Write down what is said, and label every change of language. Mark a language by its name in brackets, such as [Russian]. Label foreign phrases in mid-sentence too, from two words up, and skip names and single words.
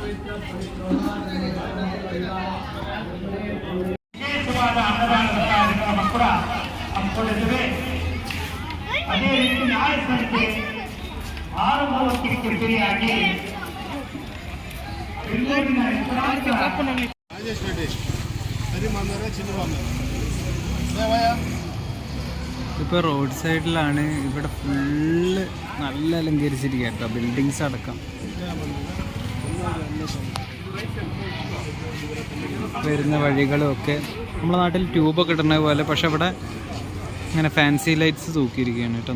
[Kannada] ವಿಶೇಷವಾದ ಅನ್ನದಾನದ ಕಾರ್ಯಕ್ರಮ ಕೂಡ ಹಮ್ಮಿಕೊಂಡಿದ್ದೇವೆ. ಅದೇ ರೀತಿ ನಾಳೆ ಸಂಜೆ 6:30ಕ್ಕೆ ಕಿರಿಕಿರಿಯಾಗಿ ಬೆಂಗಳೂರಿನ [Malayalam] ഇപ്പോൾ റോഡ് സൈഡിലാണ്. ഇവിടെ ഫുള്ള് നല്ല അലങ്കരിച്ചിരിക്കുക കേട്ടോ, ബിൽഡിങ്സ് അടക്കം. വരുന്ന വഴികളും ഒക്കെ നമ്മുടെ നാട്ടിൽ ട്യൂബൊക്കെ ഇടുന്ന പോലെ, പക്ഷെ ഇവിടെ ഇങ്ങനെ [English] fancy lights [Malayalam] തൂക്കിയിരിക്കുകയാണ് കേട്ടോ.